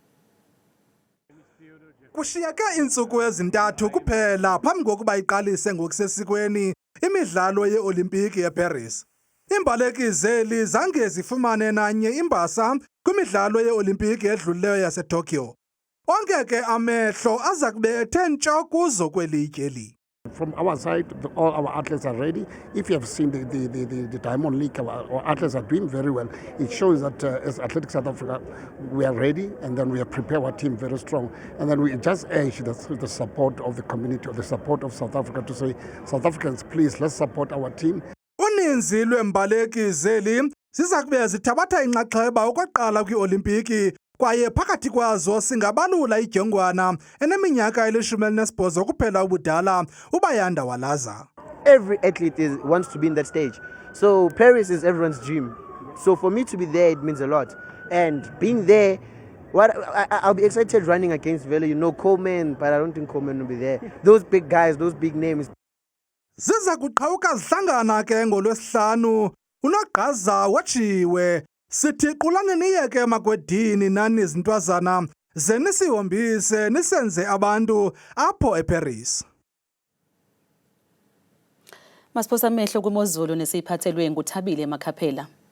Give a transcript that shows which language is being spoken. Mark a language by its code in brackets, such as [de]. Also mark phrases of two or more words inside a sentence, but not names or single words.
[xh] Kushiyeke iintsuku ezintathu kuphela phambi kokuba iqalise ngokusesikweni imidlalo yeOlimpiki eParis. Iimbaleki zeli zange zifumane nanye imbasa kwimidlalo yeOlimpiki edlulileyo yaseTokyo. Onke ke amehlo aza kube ethe ntsho kuzo kweli tyeli. [en] From our side, all our athletes are ready. If you have seen the Diamond League, our athletes are doing very well. It shows that as Athletics South Africa, we are ready, and then we have prepared our team very strong. And then we just urge the support of the community, the support of South Africa to say, South Africans, please, let's support our team. [xh] Uninzi lweembaleki zeli ziza kube zithabatha inxaxheba okokuqala kwiOlimpiki, kwaye phakathi kwazo singabalula idyongwana eneminyaka eli-18 kuphela ubudala uBayanda Walaza. [en] Every athlete wants to be in that stage. So Paris is everyone's dream. So for me to be there, it means a lot. And being there, I'll be excited running against Vele, Coleman, but I don't think Coleman will be there. Those big guys, those big names. [xh] Ziza kuqhawuka zihlangana ke ngoLwesihlanu. UNogqaza watshiwe sithi qulani niyeke magwedini nani zintwazana ze nisihombise nisenze abantu apho eParis. Masiphosa amehlo kwimozulu nesiyiphathelwe nguThabile Makhaphela.